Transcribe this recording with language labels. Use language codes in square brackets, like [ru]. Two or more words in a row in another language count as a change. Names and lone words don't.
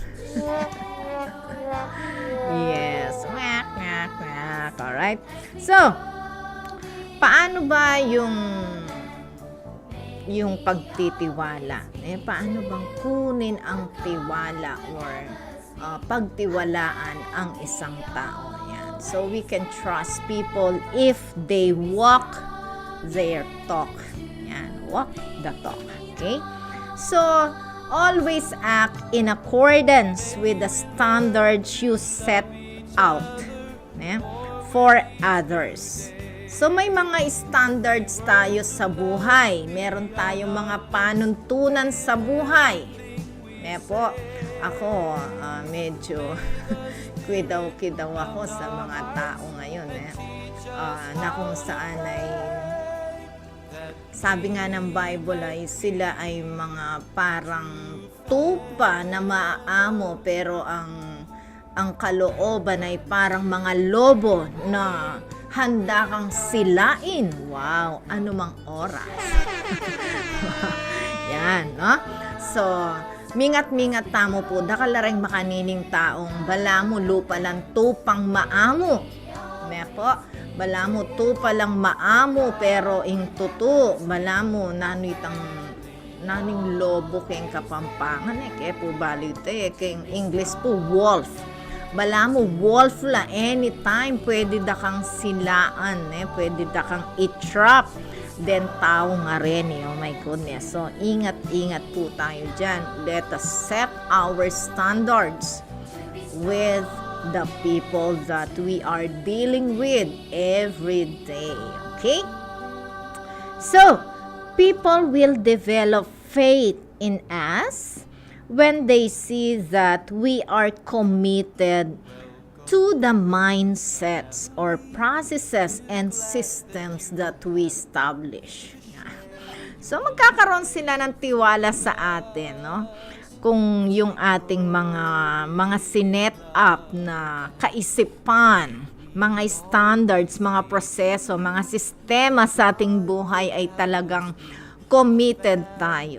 [en] Yes. Alright. [tl] So, paano ba yung pagtitiwala? Paano bang kunin ang tiwala or pagtiwalaan ang isang tao? Yan. [en] So we can trust people if they walk their talk. Yan. Walk the talk. Okay? So, always act in accordance with the standards you set out for others. [tl] So may mga standards tayo sa buhay. Meron tayong mga panuntunan sa buhay. Po, ako medyo kidaw ako sa mga tao ngayon. Na kung saan ay sabi nga ng Bible ay sila ay mga parang tupa na maaamo pero ang kalooban ay parang mga lobo na handa kang silain. Wow, anumang oras. Yan, no? So, [pam] mingat-mingat tamo po, dakalareng makanining taong balamu lupa lang tupang maamo. Po, balamu tupa lang maamo pero ing tutu, balamu naning lobo keng Kapampangan kaya po balite keng English po wolf. Bala mo, wolf la, anytime, pwede da kang silaan, pwede da kang i-trap, then tao nga rin, [en] oh my goodness. [tl] So, ingat-ingat po tayo dyan. [en] Let us set our standards with the people that we are dealing with every day. Okay? So, people will develop faith in us when they see that we are committed to the mindsets or processes and systems that we establish. [tl] So, magkakaroon sila ng tiwala sa atin, no? Kung yung ating mga sinet up na kaisipan, mga standards, mga proseso, mga sistema sa ating buhay ay talagang committed tayo.